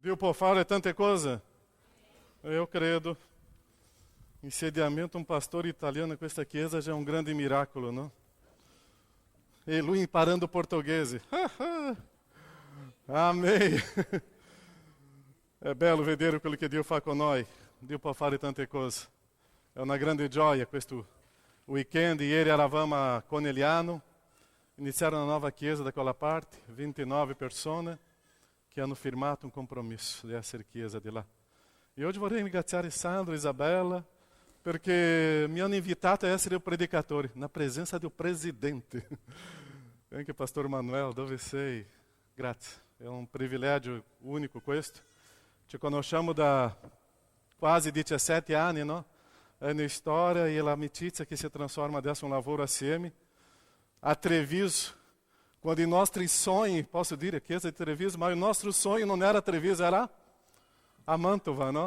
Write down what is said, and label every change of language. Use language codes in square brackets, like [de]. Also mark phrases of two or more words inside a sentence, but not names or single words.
[it] Dio può fare tante cose. [pt] Eu credo. Insediamento, um pastor italiano em [it] questa chiesa [pt] já é um grande miracolo, não? [it] E lui imparando portoghese. [pt] Amém. [it] É bello vedere quello che Dio fa con noi. Dio può fare tante cose. È una grande gioia questo weekend. Ieri eravamo a Conegliano. Iniziaram una nuova chiesa da quella parte. 29 persone che hanno firmato un compromesso di essere chiesa di là. E oggi vorrei ringraziare Sandro e Isabella perché mi hanno invitato a essere o predicatore [pt] na presença do presidente. [it] Anche Pastor Manuel, dove sei? Grazie. È un privilegio unico questo. Ci conosciamo da quasi 17 anni, no? È una storia e l'amicizia che si trasforma adesso in un lavoro assieme. A Treviso, quando i nostri sogni, posso dire chiesa di Treviso, ma il nostro sogno non era Treviso, era a Mantova, no?